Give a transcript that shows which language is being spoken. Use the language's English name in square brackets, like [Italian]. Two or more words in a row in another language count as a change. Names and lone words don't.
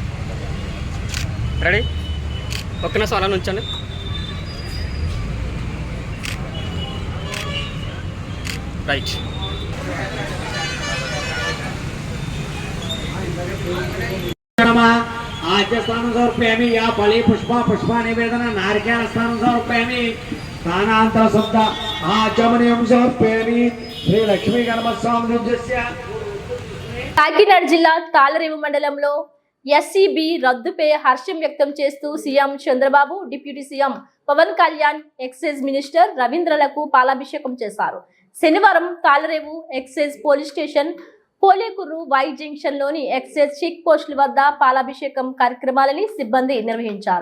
[Telugu] రెడీ? ఒక్క నిమిషం అలా ఉంచండి. రైట్. [Sanskrit] आद्य स्थान समर्पयामि या फले पुष्पा निवेदन नारिकेल स्थान समर्पयामि स्थानांतर शब्द आचमनीयं समर्पयामि श्री लक्ष्मी गणपस्वामिस्य. [Telugu] కాకినాడ జిల్లా తాళరేవు మండలంలో ఎస్సీబీ రద్దుపై హర్షం వ్యక్తం చేస్తూ సీఎం చంద్రబాబు, [English] deputy CM [Telugu] పవన్ కళ్యాణ్, [English] excise minister [Telugu] రవీంద్రలకు పాలాభిషేకం చేశారు. శనివారం తాళరేవు [English] excise police station, [Telugu] పోలేకూరు వై జంక్షన్ లోని [English] excise check [Telugu] పోస్టుల వద్ద పాలాభిషేకం కార్యక్రమాలని సిబ్బంది నిర్వహించారు.